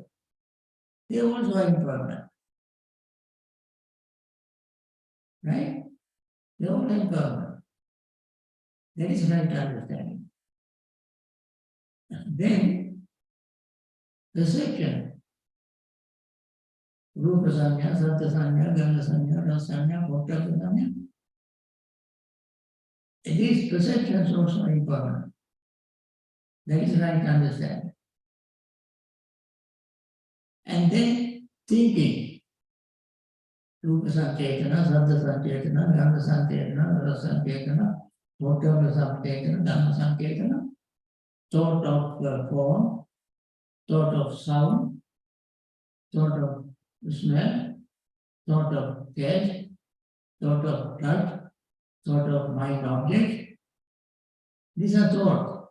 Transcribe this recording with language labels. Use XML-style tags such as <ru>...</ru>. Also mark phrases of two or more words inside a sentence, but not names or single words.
<en>They also are impermanent. Right? They all are impermanent. That is right understanding. Then, perception.</en> <pi>Rupa sanya, sattva sanya, gandha sanya, rasa sanya, bhakta sanya.</pi> <en>These perceptions also are impermanent. That is right understanding. And then, thinking.</en> <pi>Rupa sanchetana, sattva sanchetana, gandha sanchetana, rasa sanchetana, bhakta sanchetana, dhamma sanchetana.</pi> <en>Thought of the form, thought of sound, thought of smell, thought of taste, thought of touch, thought of mind object. These are thoughts.</en>